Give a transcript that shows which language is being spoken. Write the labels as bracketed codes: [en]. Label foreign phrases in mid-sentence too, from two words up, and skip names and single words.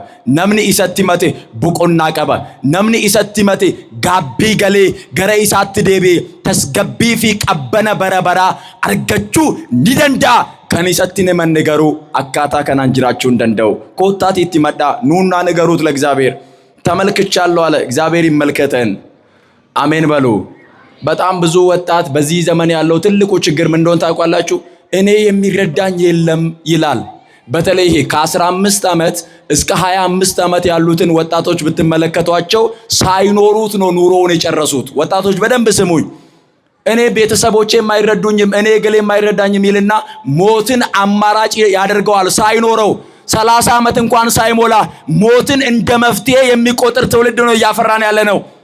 [om] Namni isatti mate boqonnaa qaba. Namni isatti mate gaabbii galee gara isaatti deebi'ee tasgabbii fi qabbana bara baraa argachuu ni danda'a. Kan isatti namanne garuu akkaataa kanaan jiraachuu hin danda'u. Koottaati itti maddaa nuun [am] ና ንገሩት ለእግዚአብሔር ተመልክቻለሁ አለ። እግዚአብሔር ይመልከተን። አሜን በሉ። በጣም ብዙ ወጣት በዚህ ዘመን ያለው ትልቁ ችግር ምን እንደሆነ ታውቃላችሁ? እኔ የሚረዳኝ የለም ይላል። በተለይ ከ15 ዓመት እስከ 25 ዓመት ያሉትን ወጣቶች ብትመለከቷቸው ሳይኖሩት ነው ኑሮውን የጨረሱት። ወጣቶች በደንብ ስሙኝ። እኔ ቤተሰቦቼ የማይረዱኝም እኔ ገሌ የማይረዳኝም ይልና ሞትን አማራጭ ያደርገዋል ሳይኖረው 30 ዓመት እንኳን ሳይሞላ ሞትን እንደ መፍትሄ የሚቆጥር ትውልድ ነው እያፈራን ያለ ነው።